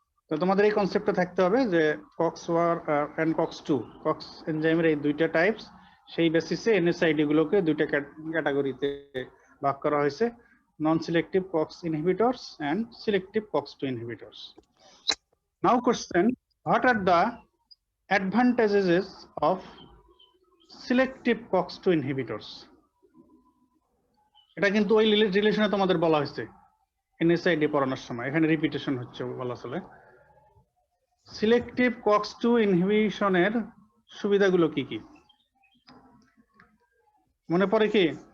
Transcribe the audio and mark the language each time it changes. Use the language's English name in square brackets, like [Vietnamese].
[Bangla] তো তোমাদের এই কনসেপ্টটা থাকতে হবে যে COX-1 and COX-2 কক্স এনজাইমের এই দুইটা টাইপস, সেই বেসিসে এনএসআইডি গুলোকে দুইটা ক্যাটাগরিতে ভাগ করা হয়েছে, নন selective COX inhibitors and selective COX-2 inhibitors. [English] Now question, what are the advantages of selective COX-2 inhibitors? [Bangla] এটা কিন্তু ওই রিলেশনে তোমাদের বলা হয়েছে এনএসআইডি পড়ানোর সময়, এখানে রিপিটেশন হচ্ছে বলা চলে। সিলেক্টিভ COX-2 ইনহিবিশনের সুবিধাগুলো কি কি মনে পড়ে কি?